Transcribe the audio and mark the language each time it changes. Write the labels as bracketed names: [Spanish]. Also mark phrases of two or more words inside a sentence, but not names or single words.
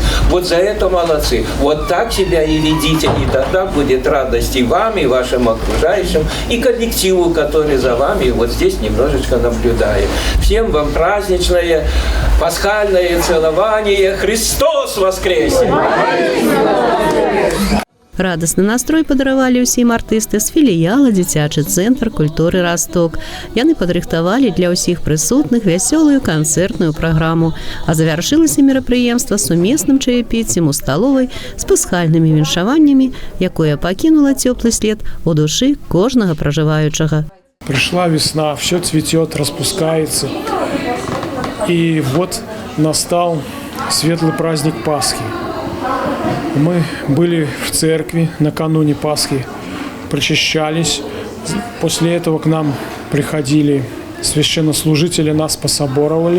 [Russian] Вот за это молодцы. Вот так себя и ведите, и тогда будет радость и вам, и вашим окружающим, и коллективу, который за вами вот здесь немножечко наблюдает. Всем вам праздничное, пасхальное целование. Христос воскресе! [Belarusian] Радасны настрой падаравалі ўсім артысты з філіяла дзіцячы цэнтр культуры «Расток». Яны падрыхтавалі для ўсіх прысутных вясёлую канцэртную праграму. А завяршылася мерапрыемства сумесным чаепіццем у сталовай з пасхальнымі віншаваннямі, якое пакінула цёплы след у душы кожнага пражываючага. [Russian] Пришла весна, все цветет, распускается. И вот настал светлый праздник Пасхи. Мы были в церкви накануне Пасхи, причащались. После этого к нам приходили священнослужители, нас пособоровали.